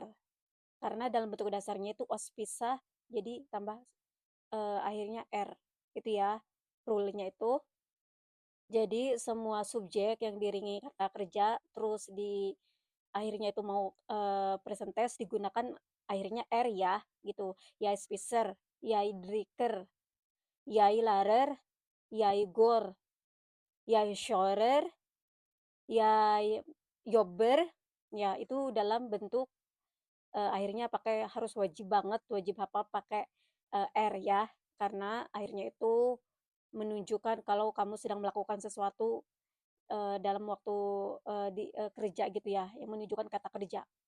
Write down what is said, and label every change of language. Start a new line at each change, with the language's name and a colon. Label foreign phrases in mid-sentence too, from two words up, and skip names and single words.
Indonesian: Karena dalam bentuk dasarnya itu ospisa, jadi tambah akhirnya R. Itu ya, rule-nya itu. Jadi semua subjek yang diiringi kata kerja, terus di akhirnya itu mau
English: present tense
Indonesian: digunakan akhirnya R ya, gitu.
Norwegian: Jeg spiser, jeg drikker, jeg lærer, jeg går, jeg kjører, jeg jobber.
Indonesian: Ya, itu dalam bentuk akhirnya pakai harus wajib banget, wajib hafal pakai R ya, karena akhirnya itu menunjukkan kalau kamu sedang melakukan sesuatu dalam waktu kerja gitu ya, yang menunjukkan kata kerja.